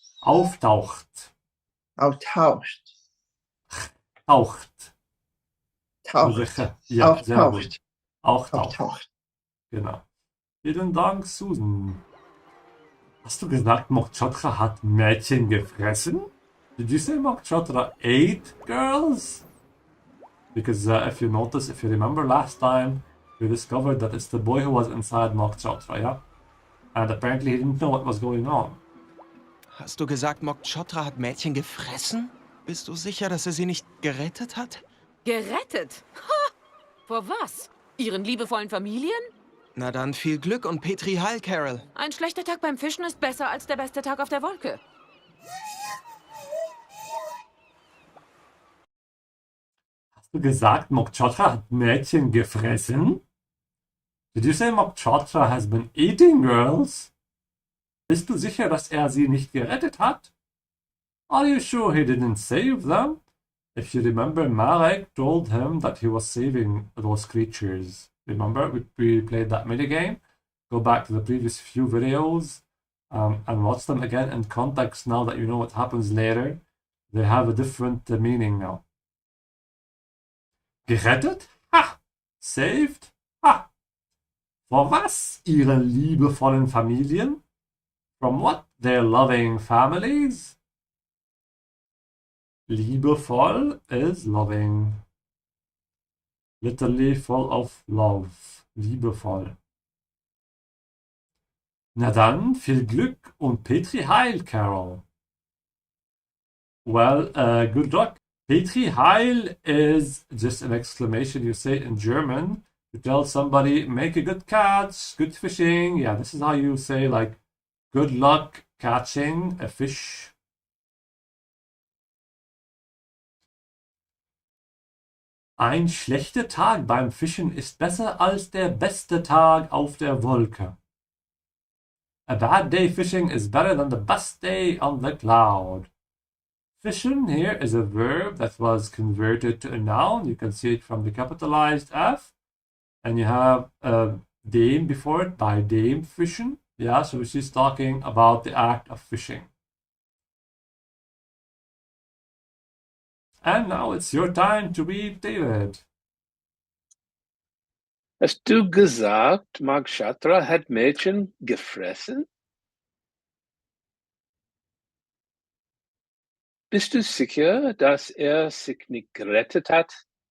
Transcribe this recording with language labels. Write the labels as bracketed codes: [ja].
[de] Auftaucht. Auftaucht. Taucht. Taucht. Ja, sehr Auftaucht. gut. Auftaucht. Auftaucht. Genau. Vielen Dank, Susan. Hast du gesagt, Mokchotra hat Mädchen gefressen? [en] Did you say Mokchotra ate girls? Because if you notice, if you remember last time, we discovered that it's the boy who was inside Mokchotra, yeah? And apparently he didn't know what was going on. [de] Hast du gesagt, Mokchotra hat Mädchen gefressen? Bist du sicher, dass er sie nicht gerettet hat? Gerettet? Ha! Vor was? Ihren liebevollen Familien? Na dann viel Glück und Petri heil, Carol. Ein schlechter Tag beim Fischen ist besser als der beste Tag auf der Wolke. Hast du gesagt, Mokchotra hat Mädchen gefressen? [en] Did you say Mokchotra has been eating girls? [de] Bist du sicher, dass er sie nicht gerettet hat? [en] Are you sure he didn't save them? If you remember, Marek told him that he was saving those creatures. Remember, we played that minigame? Go back to the previous few videos and watch them again in context now that you know what happens later. They have a different meaning now. [de] Gerettet? Ha! [en] Saved? Ha! [de] Vor was? Ihren liebevollen Familien? [en] From what? Their loving families? Liebevoll is loving. Literally full of love. Liebevoll. [de] Na dann, viel Glück und Petri heil, Carol. [en] Well, good luck. Petri heil is just an exclamation you say in German to tell somebody, make a good catch, good fishing. Yeah, this is how you say, like, good luck catching a fish. [de] Ein schlechter Tag beim Fischen ist besser als der beste Tag auf der Wolke. [en] A bad day fishing is better than the best day on the cloud. Fischen here is a verb that was converted to a noun. You can see it from the capitalized F. And you have dem before it, by dem fischen. Yeah, so she's talking about the act of fishing. And now it's your time to read, David. [de] Hast du gesagt, Mokchotra hat Mädchen gefressen? Bist du sicher, dass er sich nicht gerettet hat?